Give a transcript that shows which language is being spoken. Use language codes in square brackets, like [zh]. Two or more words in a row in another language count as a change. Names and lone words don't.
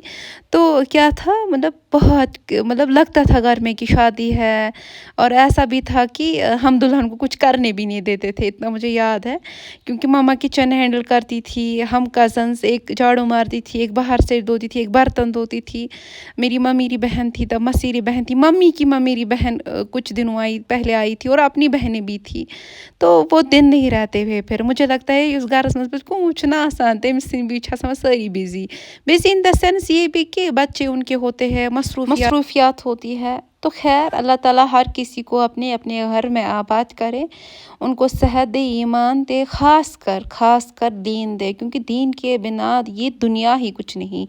[ur] تو کیا تھا مطلب بہت لگتا تھا گھر میں کہ شادی ہے، اور ایسا بھی تھا کہ ہم دلہن کو کچھ کرنے بھی نہیں دیتے تھے، اتنا مجھے یاد ہے، کیونکہ ماما کچن ہینڈل کرتی تھی، ہم کزنس ایک جھاڑو مارتی تھی، ایک باہر سے دھوتی تھی، ایک برتن دھوتی تھی۔ میری ممیری بہن تھی، تب مسیری بہن تھی، ممی کی ممیری بہن کچھ دنوں پہلے آئی تھی، اور اپنی بہنیں بھی تھی، تو وہ دن نہیں رہتے ہوئے پھر مجھے لگتا ہے اس [ks] گھرس مز [ur] کچھ نہ آسان، تمس بیچ ساری [en] busy in the sense [ur] یہ بھی کہ بچے ان کے ہوتے ہیں، مصروفیات ہوتی ہے۔ تو خیر اللہ تعالیٰ ہر کسی کو اپنے گھر میں آباد کرے، ان کو صحت دے، ایمان دے، خاص کر دین دے، کیونکہ دین کے بنا یہ دنیا ہی کچھ نہیں۔